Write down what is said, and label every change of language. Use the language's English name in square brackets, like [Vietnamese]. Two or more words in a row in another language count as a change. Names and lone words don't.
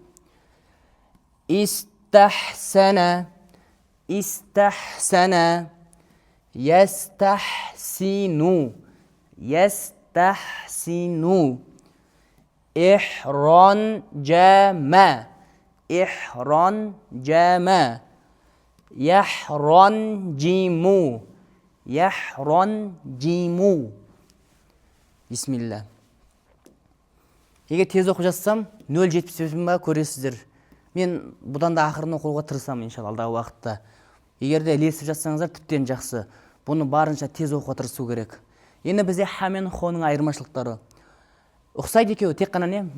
[Arabic] استحسن استحسن يستحسن يستحسن إحرنجم إحرنجم يحرنجم يحرنجم Бисмилла. [Kazakh] Егер тез оқып жазсам 0,75 ба көресіздер. Мен бұдан да ақырын оқуға тырысамын иншалла алдағы уақытта. Егер де ілесіп жазсаңыздар тіптен жақсы. Бұны барынша тез оқуға тырысу керек. Енді бізде ха мен хоның айырмашылықтары. Ұқсайды екеуі, тек қана не?